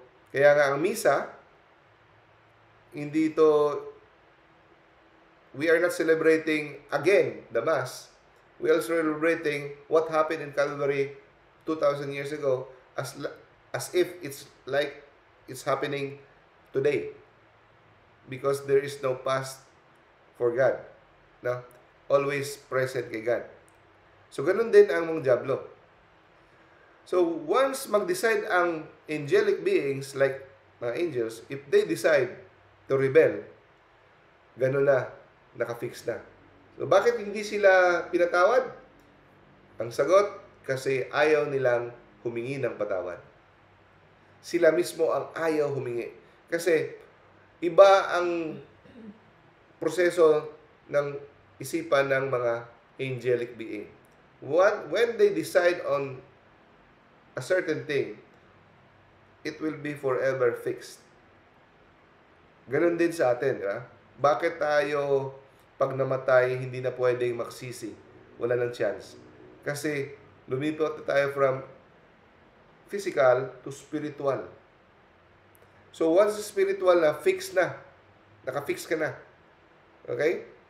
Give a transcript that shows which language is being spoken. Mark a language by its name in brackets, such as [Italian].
[Filipino] Kaya nga ang misa, hindi ito, [English] we are not celebrating again the Mass. We are celebrating what happened in Calvary 2,000 years ago as if it's like it's happening today. Because there is no past for God. No? Always present kay God. [Filipino] So, ganun din ang mga Diablo. [English] So, once mag-decide ang angelic beings, like mga angels, if they decide to rebel, [Filipino] ganun na, nakafix na. So, bakit hindi sila pinatawad? Ang sagot, kasi ayaw nilang humingi ng patawad. Sila mismo ang ayaw humingi. Kasi, iba ang proseso ng isipan ng mga angelic being. [English] When they decide on a certain thing, it will be forever fixed. [Filipino] Ganon din sa atin, di ba? Bakit tayo, pag namatay, hindi na pwedeng magsisi? Wala nang chance. Kasi, lumipat na tayo [English] from physical to spiritual. [Filipino] So, once spiritual na, fix na. Nakafix ka na. Okay?